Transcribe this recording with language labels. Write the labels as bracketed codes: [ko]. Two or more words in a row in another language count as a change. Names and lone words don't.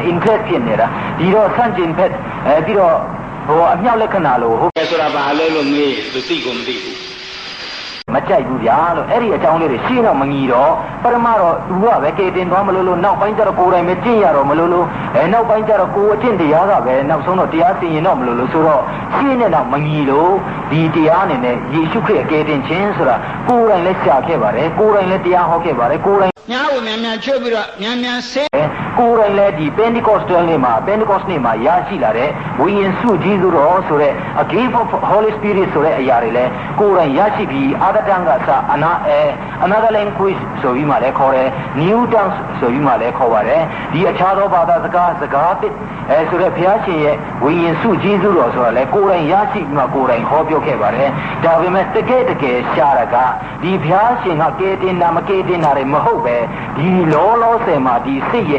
[my] ingress ဖြစ်နေတာဒီတော့ဆန့်ကျင်ဘက်ပြီးတော့ဟိုအမြောက်လက္ခဏာလို့ဟုတ်ကဲ့ဆိုတာဘာလဲလို့မေးသူသိကုန်မသိဘူးမကြိုက်ဘူးဗျာလို့အဲ့ဒီအကြောင်းလေးတွေရှင်းတော့မငီတော့ပထမတော့သူကပဲကယ်တင်သွားမလို့နောက်ပိုင်းကျတော့ကိုယ်တိုင်ပဲကျင့်ရတော့မလို့နောက်ပိုင်းကျတော့ကိုယ်အကျင့်တရားကပဲနောက်ဆုံးတော့တရားစီရင်တော့မလို့ဆိုတော့ရှင်းနေတော့မငီလို့ဒီတရားအနေနဲ့ယေရှုခရစ်ကယ်တင်ခြင်းဆိုတာကိုယ်တိုင်လည်းရှာခဲ့ပါတယ်ကိုယ်တိုင်လည်းတရားဟောခဲ့ပါတယ်ကိုယ်တိုင် ညာကိုမြန်မြန်ချွတ်ပြီးတော့မြန်မြန်ဆေး ကိုယ်တိုင်လည်းဒီ Pentecostal နေ့မှာရရှိလာတဲ့ဝိညာဉ်စုကြီးသူတော်ဆိုတဲ့ [en] a gift of Holy Spirit [my] ဆိုတဲ့အရာတွေလည်းကိုယ်တိုင်ရရှိပြီးအာတတန်ကစ [en] another language [my] ဆိုပြီးမှလည်းခေါ်တယ် [en] new tongues [my] ဆိုပြီးမှလည်းခေါ်ပါတယ်ဒီအခြားသောဘာသာစကားတစ်ဆိုတဲ့ဘုရားရှင်ရဲ့ဝိညာဉ်စုကြီးသူတော်ဆိုတာလည်းကိုယ်တိုင်ရရှိပြီးမှကိုယ်တိုင်ဟောပြောခဲ့ပါတယ်ဒါပေမဲ့တကယ်ရှာတာကဒီဘုရားရှင်ကကယ်တင်တာမကယ်တင်တာတွေမဟုတ်ပဲဒီလောဆယ်မှာဒီစိတ်ရဲ့